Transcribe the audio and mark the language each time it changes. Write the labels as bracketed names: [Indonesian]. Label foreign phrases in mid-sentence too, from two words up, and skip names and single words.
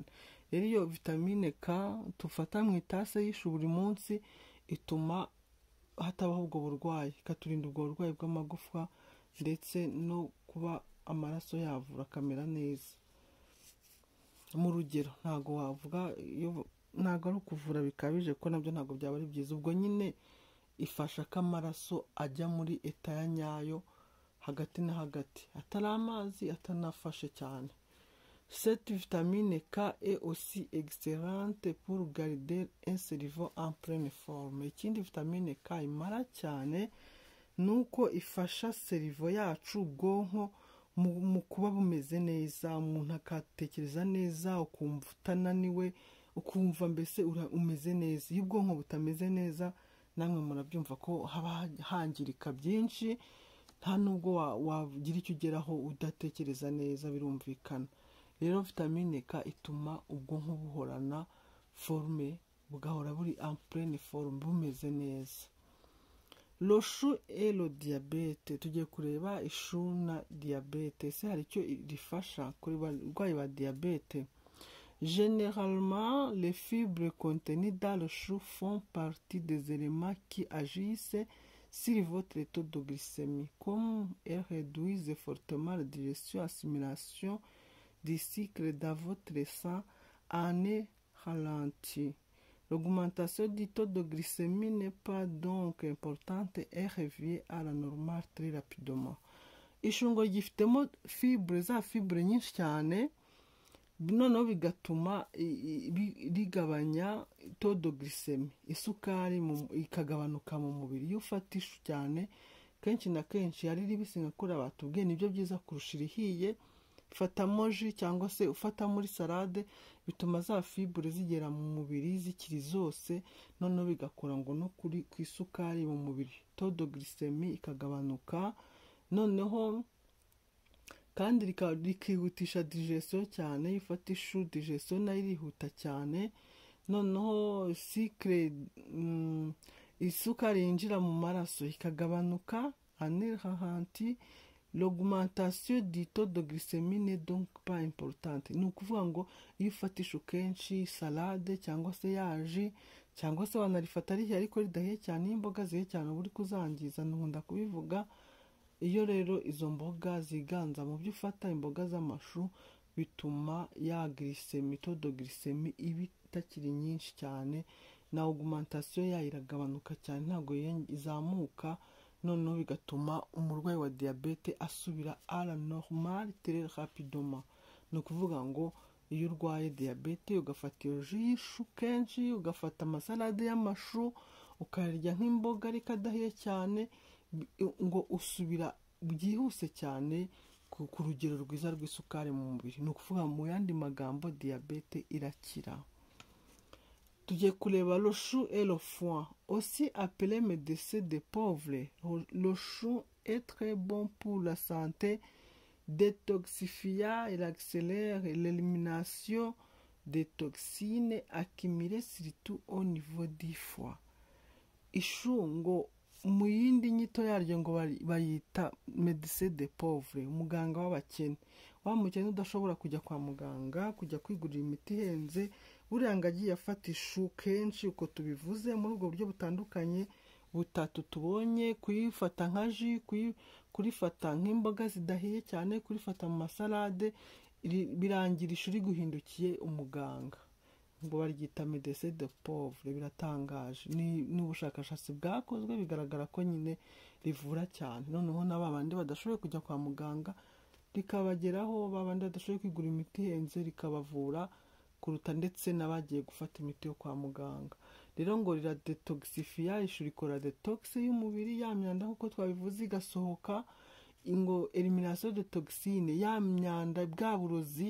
[Kinyarwanda] Rero iyo vitamine K tufata mu itase y'ishu buri munsi ituma hatabaho ubwo burwayi, ikaturinda ubwo burwayi bw'amagufwa ndetse no kuba amaraso yavura akamera neza. Mu rugero ntago wavuga, ntago ari ukuvura bikabije ko nabyo ntago byaba ari byiza. Ubwo nyine ifasha ko amaraso ajya muri eta ya nyayo, hagati na hagati, atari amazi atanafashe cyane. [French] Cette vitamine K est aussi excellente pour garder un cerveau en pleine forme. [Kinyarwanda] Ikindi vitamine K imara cyane nuko ifasha cerveau yacu, ubwonko mu kuba bumeze neza, umuntu akatekereza neza, ukumva utananiwe, ukumva mbese umeze neza. Iyo ubwonko butameze neza, namwe murabyumva ko haba hangirika byinshi, nta nubwo wagira icyo ugeraho udatekereza neza, birumvikana. Rero vitamine K ituma ubwonko buhorana forme, bugahora buri [French] en pleine forme, [Kinyarwanda] bumeze neza. [French] Le chou et le diabète, [Kinyarwanda] tugiye kureba ishu na diabète. Se hari icyo rifasha kuri barwayi ba diabète? [French] Généralement, les fibres contenues dans le chou font partie des éléments qui agissent sur votre taux de glycémie, comme elles réduisent fortement la digestion, assimilation du cycle dans votre sang en est ralentie. L'augmentation du taux de glycémie n'est pas donc importante et revient à la normale très rapidement. [Kinyarwanda] Ishungo gifitemo za fibre nyinshi cyane, noneho bigatuma rigabanya [French] taux de glycémie, [Kinyarwanda] isukari ikagabanuka mu mubiri. Iyo ufata ishu cyane, kenshi na kenshi ari ribisi nka kuri batubwiye, nibyo byiza kurusha irihiye. Fatamo ji cyangwa se ufata muri salade, bituma za fibre zigera mu mubiri zikiri zose, noneho bigakora ngo no ku isukari mu mubiri, [French] taux de glycémie [Kinyarwanda] ikagabanuka, noneho kandi rikihutisha digestion cyane. Ifata ishu, digestion nayo irihuta cyane, noneho cycle isukari yinjira mu maraso ikagabanuka, anerhanti. [French] L'augmentation du taux de glycémie n'est donc pas importante. [Kinyarwanda] Ni ukuvuga ngo iyo ufata ishu kenshi, salade cyangwa se yaji, cyangwa se wanarifata rihiye ariko ridahiye cyane, iyo imboga zihiye cyane uba uri kuzangiza, nkunda kubivuga. Iyo rero izo mboga ziganza mu byo ufata, imboga z'amashu, bituma ya glycémie, [French] taux de glycémie [Kinyarwanda] iba itakiri nyinshi cyane, na augmentation yayo iragabanuka cyane, ntabwo izamuka, noneho bigatuma umurwayi wa diabete asubira [French] à la normale très rapidement. [Kinyarwanda] Ni ukuvuga ngo iyo urwaye diabete ugafata iyo ji y'ishu kenshi, ugafata amasalade y'amashu, ukarya nk'imboga ariko adahiye cyane, ngo usubira byihuse cyane ku rugero rwiza rw'isukari mu mubiri. Ni ukuvuga mu yandi magambo diabete irakira. [French] Tugiye kureba le chou et le foin, aussi appelé médecin des pauvres. Le chou est très bon pour la santé, détoxifiant et accélère l'élimination des toxines accumulées surtout au niveau du foie. [Kinyarwanda] Ishu ngo mu yindi nyito yaryo ngo bayita [French] medecin de pauvre, [Kinyarwanda] umuganga w'abakene. Wa mukene udashobora kujya kwa muganga kujya kwigurira imiti ihenze, buriya ngo agiye afata ishu kenshi uko tubivuze muri ubwo buryo butandukanye butatu tubonye: kuyifata nka ji, kurifata nk'imboga zidahiye cyane, kurifata mu masalade, birangira ishu riguhindukiye umuganga, ngo baryita [French] medecin de pauvre. [Kinyarwanda] Biratangaje, ni ubushakashatsi bwakozwe bigaragara ko nyine rivura cyane. Noneho na babandi badashoboye kujya kwa muganga rikabageraho, babandi badashoboye kwigura imiti ihenze rikabavura kuruta ndetse n'abagiye gufata imiti yo kwa muganga. Rero ngo riradetoxifiya, ishu rikora detox y'umubiri, ya myanda nk'uko twabivuze igasohoka, ngo [French] elimination de toxine, [Kinyarwanda] ya myanda bwa burozi.